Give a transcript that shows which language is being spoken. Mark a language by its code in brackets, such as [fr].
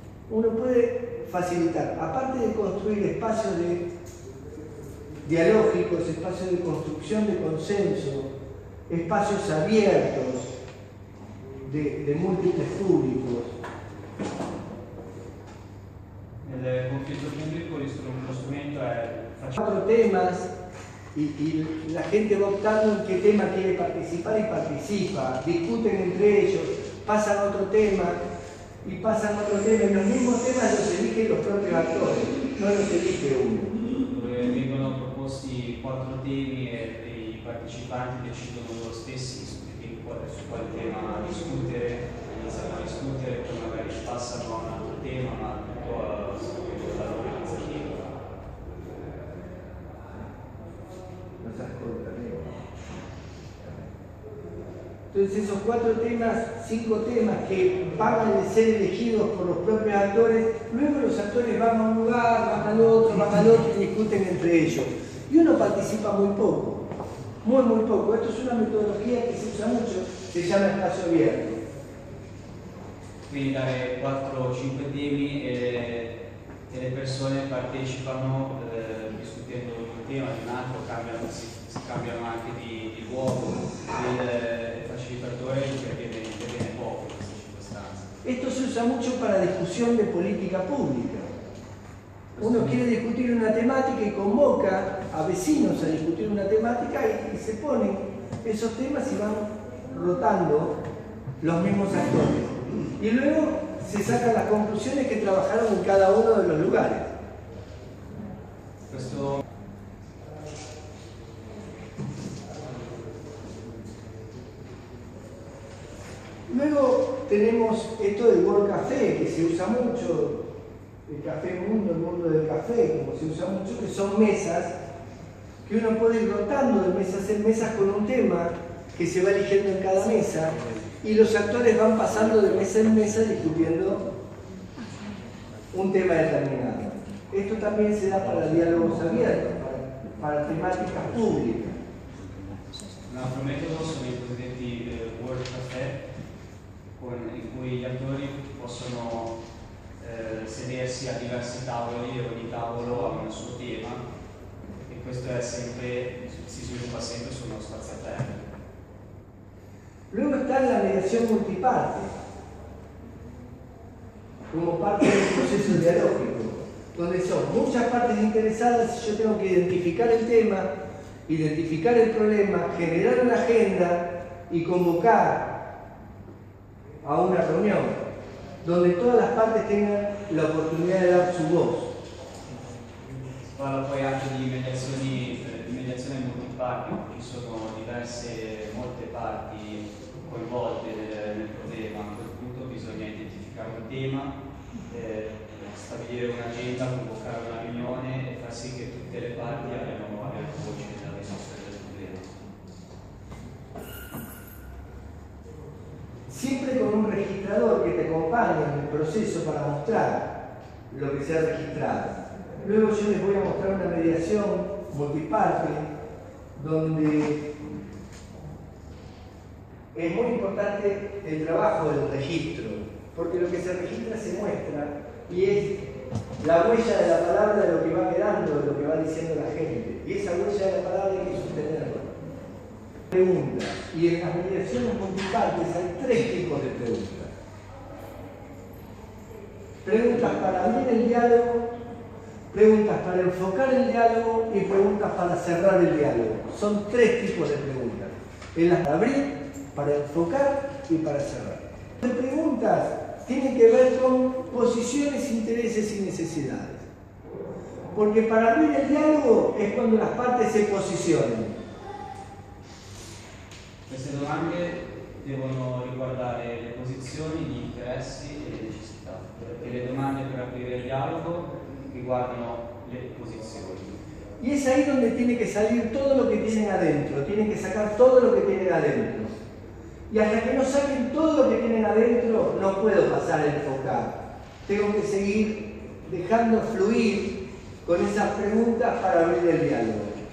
[es] Uno puede facilitar, aparte de construir espacios dialógicos, espacios de construcción de consenso, espacios abiertos de múltiples públicos. [it] nel conflitto pubblico lo strumento è [es] Cuatro temas y la gente va optando en qué tema quiere participar y participa, discuten entre ellos, pasan a otro tema y pasan a otro tema, y los mismos temas los eligen los propios actores, no los elige uno. [it] dove vengono proposti 4 temi e i partecipanti decidono loro stessi su quale tema discutere, iniziano a discutere, poi magari passano a un altro tema, ma tutto la loro iniziativa. [es] Nos ascoltan. Entonces esos 4 temas, 5 temas que van a ser elegidos por los propios actores, luego los actores van a un lugar, van al otro y discuten entre ellos. Y uno participa muy poco, muy poco. Esto es una metodología que se usa mucho, se llama espacio abierto. [it] Quindi dare 4 o 5 temi e le persone partecipano discutendo un tema, di un altro, si cambiano anche di luogo, il facilitatore interviene poco in questa circostanza. [es] Esto se usa mucho para discusión de política pública. Uno quiere discutir una temática y convoca a vecinos a discutir una temática y se ponen esos temas y van rotando los mismos actores. Y luego se sacan las conclusiones que trabajaron en cada uno de los lugares. [it] Questo [es] Luego tenemos esto del World Café, que se usa mucho, el Café Mundo, el mundo del café, como se usa mucho, que son mesas que uno puede ir rotando de mesas en mesas con un tema que se va eligiendo en cada mesa y los actores van pasando de mesa en mesa discutiendo un tema determinado. Esto también se da para diálogos abiertos, para temáticas públicas. [it] un altro metodo sono i cosiddetti World Café, in cui gli attori possono sedersi a diversi tavoli e ogni tavolo ha un suo tema e questo è sempre, si sviluppa sempre su uno spazio aperto. [es] Luego está la mediación multiparte, como parte del proceso dialógico, donde son muchas partes interesadas y yo tengo que identificar el tema, identificar el problema, generar una agenda y convocar a una reunión donde todas las partes tengan la [it] oportunità di [es] dar su voz. [it] Si parla poi anche di mediazione multiparti, ci sono molte parti coinvolte nel problema. A quel punto bisogna identificare un tema, stabilire un'agenda, convocare una riunione e far sì che tutte le parti abbiano voce nella risoluzione del problema. [es] Siempre con un registrador que te acompañe en el proceso para mostrar lo que se ha registrado. Luego yo les voy a mostrar una mediación multiparte donde es muy importante el trabajo del registro, porque lo que se registra se muestra y es la huella de la palabra de lo que va quedando, de lo que va diciendo la gente. Y esa huella de la palabra hay que sostenerla. Preguntas. Y en las mediaciones multipartes hay 3 tipos de preguntas. Preguntas para abrir el diálogo, preguntas para enfocar el diálogo y preguntas para cerrar el diálogo. Son 3 tipos de preguntas. En las para abrir, para enfocar y para cerrar. Las preguntas tienen que ver con posiciones, intereses y necesidades. Porque para abrir el diálogo es cuando las partes se posicionan. [it] Queste domande devono riguardare le posizioni, gli interessi e le necessità, perché le domande per aprire il dialogo riguardano le posizioni. [es] Y es ahí donde tiene que salir todo lo que tienen adentro, tienen que sacar todo lo que tienen adentro. Y hasta que no saquen todo lo que tienen adentro, no puedo pasar a enfocar. Tengo que seguir dejando fluir con esas preguntas para abrir el diálogo.